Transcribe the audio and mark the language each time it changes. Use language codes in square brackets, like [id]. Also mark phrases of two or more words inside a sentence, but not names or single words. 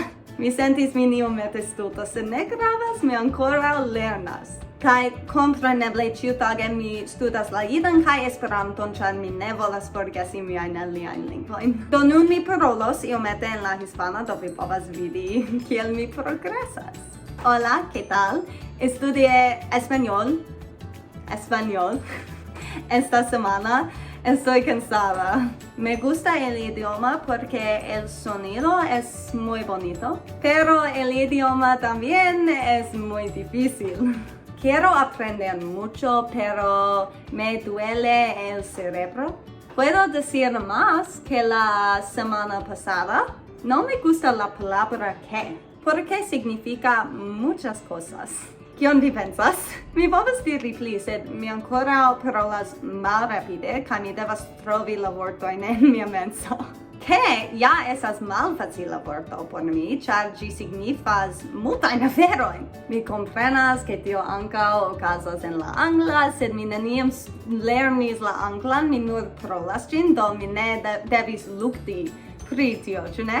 [eo] Mi sentis min iomete stulta, sed ne gravas, mi ankoraŭ lernas. Kaj kompreneble ĉiutage mi studas la jidan kaj Esperanton, ĉar mi ne volas forgesi miajn aliajn lingvojn. Do nun mi parolos iomete en la hispana, do vi povas vidi kiel mi progresas. [es] Hola, ¿qué tal? Estudié español esta semana. Estoy cansada. Me gusta el idioma porque el sonido es muy bonito, pero el idioma también es muy difícil. Quiero aprender mucho, pero me duele el cerebro. Puedo decir más que la semana pasada. No me gusta la palabra que, porque significa muchas cosas. [eo] Kion vi pensas? Mi povas diri pli, sed mi ankoraŭ parolas malrapide, kaj mi devas trovi la vortojn en mia menso. Ke ja estas malfacila vorto por mi, ĉar ĝi signifas multajn aferojn. Mi komprenas ke tio ankaŭ okazas en la angla, sed mi neniam lernis la anglan, mi nur parolas ĝin, do mi ne devis lukti pri tio, ĉu ne?